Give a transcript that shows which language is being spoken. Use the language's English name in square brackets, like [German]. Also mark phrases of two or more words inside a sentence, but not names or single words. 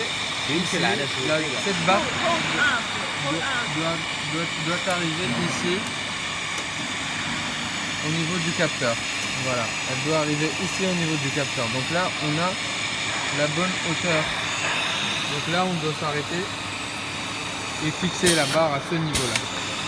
[Chinese] 顶起来的时候，这个 [French] cette barre [English] hold up, hold up. [French] doit arriver ici au niveau du capteur. Voilà, elle doit arriver ici au niveau du capteur. Donc là, on a la bonne hauteur. Donc là, on doit s'arrêter et fixer la barre à ce niveau-là.